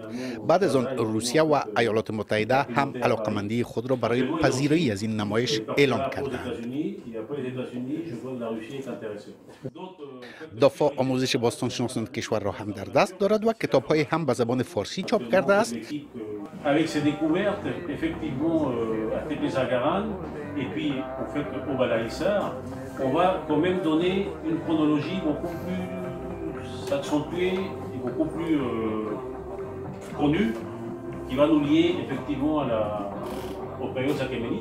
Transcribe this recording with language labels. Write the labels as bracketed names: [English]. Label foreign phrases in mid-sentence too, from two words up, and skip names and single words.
[Persian] بعد از آن روسیه و ایالات متحده هم علاقمندی خود را برای پذیرایی از این نمایش اعلام کردند. دافع آموزش باستان شناسان کشور را هم در دست دارد و کتاب‌های هم به زبان فارسی چاپ کرده است. [French] Avec ces découvertes, effectivement, à Tépézagaran et puis en fait au Balaïssar, on va quand même donner une chronologie beaucoup plus accentuée et beaucoup plus connue, qui va nous lier effectivement aux périodes achéménides.